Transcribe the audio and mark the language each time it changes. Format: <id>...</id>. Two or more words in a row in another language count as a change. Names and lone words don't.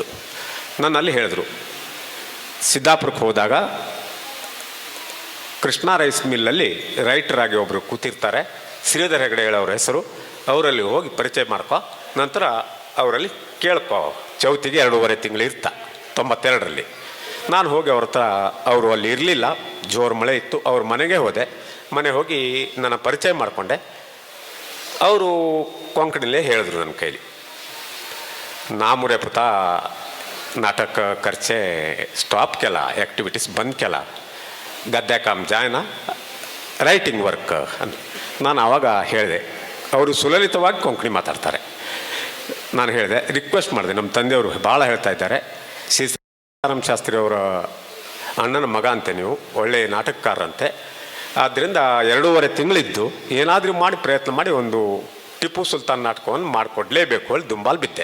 <kn>ನನ್ನಲ್ಲಿ ಹೇಳಿದ್ರು, ಸಿದ್ದಾಪುರಕ್ಕೆ ಹೋದಾಗ ಕೃಷ್ಣ ರೈಸ್ ಮಿಲ್ಲಲ್ಲಿ ರೈಟರಾಗಿ ಒಬ್ಬರು ಕೂತಿರ್ತಾರೆ, ಶ್ರೀಧರ್ ಹೆಗಡೆ ಅವರ ಹೆಸರು, ಅವರಲ್ಲಿ ಹೋಗಿ ಪರಿಚಯ ಮಾಡ್ಕೊ, ನಂತರ ಅವರಲ್ಲಿ ಕೇಳ್ಕೊ, ಚೌತಿಗೆ 2.5 ತಿಂಗಳು ಇರ್ತಾ. 92ರಲ್ಲಿ ನಾನು ಹೋಗಿ ಅವ್ರ ಹತ್ರ, ಅವರು ಅಲ್ಲಿ ಇರಲಿಲ್ಲ, ಜೋರು ಮಳೆ ಇತ್ತು, ಅವ್ರ ಮನೆಗೆ ಹೋದೆ. ಮನೆ ಹೋಗಿ ನನ್ನ ಪರಿಚಯ ಮಾಡಿಕೊಂಡೆ. ಅವರು ಕೊಂಕಣಿಲೇ ಹೇಳಿದ್ರು ನನ್ನ ಕೈಲಿ,</kn> <kok>नामुरे पुता नाटक करचे स्टॉप केला, ॲक्टिव्हिटीज बंद केला, गद्या काम जायना,</kok> <en>writing work</en> <kn>ಅಂತ ನಾನು ಆವಾಗ ಹೇಳಿದೆ. ಅವರು ಸುಲಲಿತವಾಗಿ ಕೊಂಕಣಿ ಮಾತಾಡ್ತಾರೆ. ನಾನು ಹೇಳಿದೆ, ರಿಕ್ವೆಸ್ಟ್ ಮಾಡಿದೆ, ನಮ್ಮ ತಂದೆಯವರು ಭಾಳ ಹೇಳ್ತಾ ಇದ್ದಾರೆ, ಸೀತಾರಾಮ ಶಾಸ್ತ್ರಿ ಅವರ ಅಣ್ಣನ ಮಗ ಅಂತೆ, ನೀವು ಒಳ್ಳೆಯ ನಾಟಕಕಾರರಂತೆ, ಆದ್ದರಿಂದ 2.5 ತಿಂಗಳಿದ್ದು ಏನಾದರೂ ಮಾಡಿ ಪ್ರಯತ್ನ ಮಾಡಿ ಒಂದು ಟಿಪ್ಪು ಸುಲ್ತಾನ್ ನಾಟಕವನ್ನು ಮಾಡಿಕೊಡ್ಲೇಬೇಕು ಹೇಳಿ ದುಂಬಾಲು ಬಿದ್ದೆ.</kn>